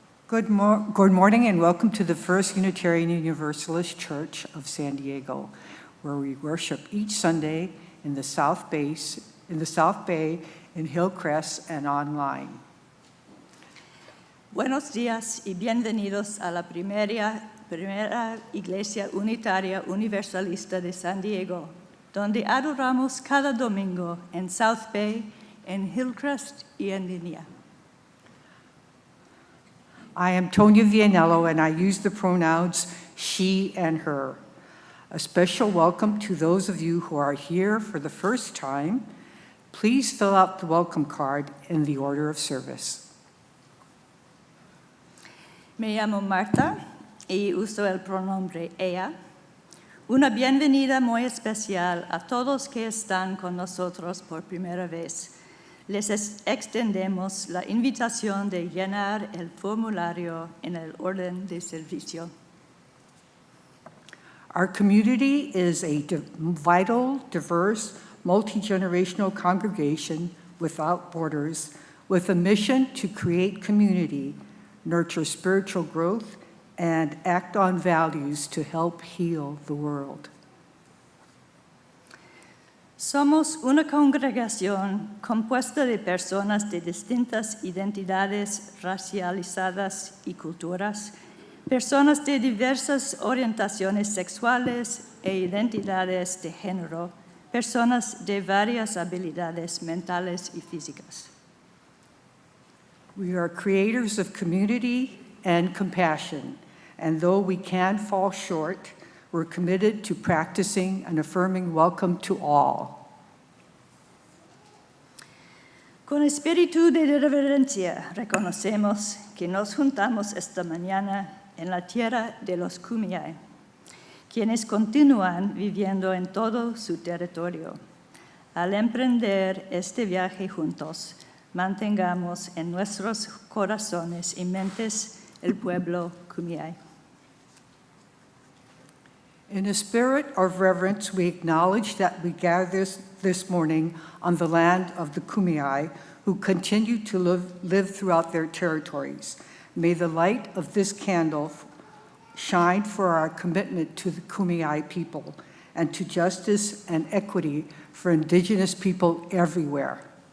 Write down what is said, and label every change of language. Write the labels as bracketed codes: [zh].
[en] Good morning and welcome to the First Unitarian Universalist Church of San Diego, where we worship each Sunday in the South Bay, in Hillcrest, and online. [es] Buenos días y bienvenidos a la primera Iglesia Unitaria Universalista de San Diego, donde adoramos cada domingo en South Bay, en Hillcrest y en línea. [en] I am Tonya Vianello, and I use the pronouns she and her. A special welcome to those of you who are here for the first time. Please fill out the welcome card in the order of service. [es] Me llamo Marta y uso el pronombre ella. Una bienvenida muy especial a todos que están con nosotros por primera vez. Les extendemos la invitación de llenar el formulario en el orden de servicio. [en] Our community is a vital, diverse, multi-generational congregation without borders, with a mission to create community, nurture spiritual growth, and act on values to help heal the world. [es] Somos una congregación compuesta de personas de distintas identidades racializadas y culturas, personas de diversas orientaciones sexuales e identidades de género, personas de varias habilidades mentales y físicas. [en] We are creators of community and compassion, and though we can fall short, we're committed to practicing an affirming welcome to all. [es] Con espíritu de reverencia reconocemos que nos juntamos esta mañana en la tierra de los Kumeyaay, quienes continúan viviendo en todo su territorio. Al emprender este viaje juntos, mantengamos en nuestros corazones y mentes el pueblo Kumeyaay. [en] In a spirit of reverence, we acknowledge that we gather this morning on the land of the Kumeyaay, who continue to live throughout their territories. May the light of this candle shine for our commitment to the Kumeyaay people and to justice and equity for Indigenous people everywhere.